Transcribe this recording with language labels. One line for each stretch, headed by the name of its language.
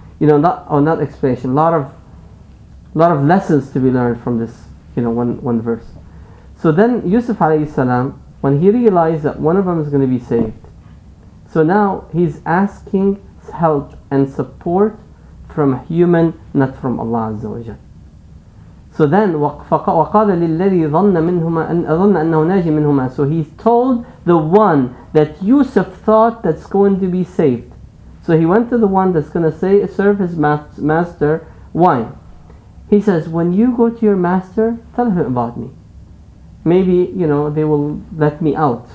English: Not explanation. Lot of lessons to be learned from this. One verse. So then Yusuf alayhi salam, when he realized that one of them is going to be saved, so now he's asking help and support from a human, not from Allah Azza wa Jal. So then
Arabic: وقال للذي ظن أنه ناج منهما.
English: So he told the one that Yusuf thought that's going to be saved. So he went to the one that's going to serve his master wine. He says, when you go to your master, tell him about me. Maybe they will let me out.